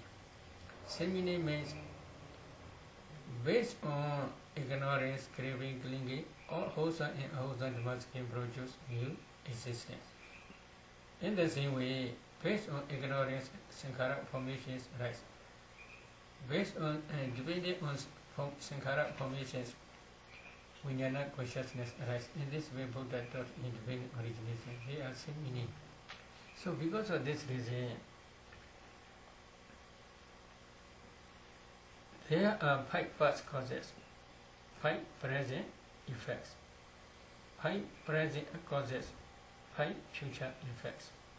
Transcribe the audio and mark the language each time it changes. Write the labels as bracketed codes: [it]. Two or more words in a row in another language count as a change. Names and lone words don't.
[en] Same meaning means based on ignorance, craving, clinging, all wholesome and unwholesome dhammas can produce new existence. In the same way, based on ignorance, sankhara formations arise. Based on and depending on sankhara formations, Vijnana consciousness arise. In this way, Buddha taught in divine origination. They are same meaning. So because of this reason, there are 5 past causes, 5 present effects, 5 present causes, 5 future effects.